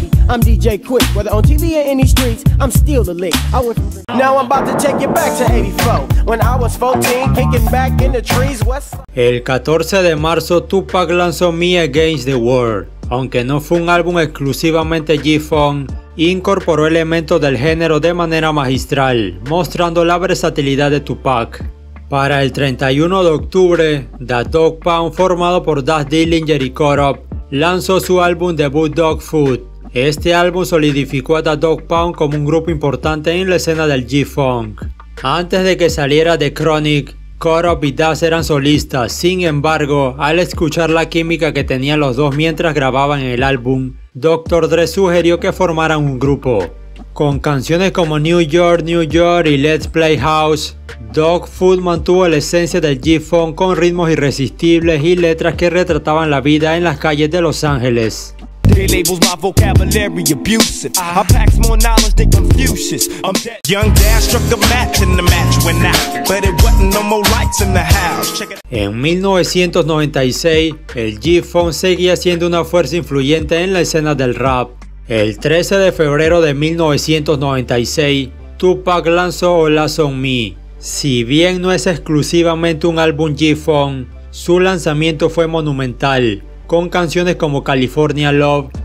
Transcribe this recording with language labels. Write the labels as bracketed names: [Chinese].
[English] I'm DJ Quick, whether on TV or in these streets, I'm still the lick. Now I'm about to take you back to 84, when I was 14, kicking back in the trees west. [Spanish] El 14 de marzo, Tupac lanzó Me Against the World. Aunque no fue un álbum exclusivamente G-Funk, incorporó elementos del género de manera magistral, mostrando la versatilidad de Tupac. Para el 31 de octubre, The Dogg Pound, formado por Daz Dillinger y Cut Up, lanzó su álbum debut Dog Food. Este álbum solidificó a The Dogg Pound como un grupo importante en la escena del G-Funk. Antes de que saliera The Chronic, Cut Up y Daz eran solistas. Sin embargo, al escuchar la química que tenían los dos mientras grababan el álbum, Dr. Dre sugirió que formaran un grupo. Con canciones como New York y Let's Play House, Dog Food mantuvo la esencia del G-Funk con ritmos irresistibles y letras que retrataban la vida en las calles de Los Ángeles. [English] They labels my vocabulary abusive. I packs more knowledge than Confucius. I'm dead. Young Dad struck a match and the match went out, but it wasn't no more lights in the house. Check it. [Spanish] En 1996, el G-Funk seguía siendo una fuerza influyente en la escena del rap. El 13 de febrero de 1996, Tupac lanzó All Eyes on Me. Si bien no es exclusivamente un álbum G-Funk, su lanzamiento fue monumental, con canciones como California Love,